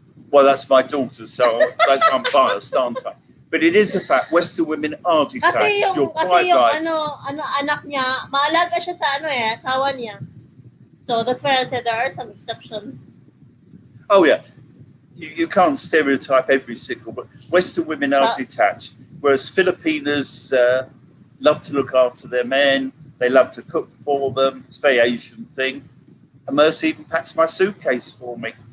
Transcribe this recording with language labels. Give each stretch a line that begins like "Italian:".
English: Well, that's my daughter, so I'm biased, aren't I? But it is a fact. Western women are detached. You're quite right.
Filipino: Anak niya, maalaga siya sa asawa niya.
English: So that's why I said there are some exceptions. Oh yeah, you can't stereotype every single, but Western women are detached, whereas Filipinas love to look after their men. They love to cook for them. It's a very Asian thing. And Mercy even packs my suitcase for me.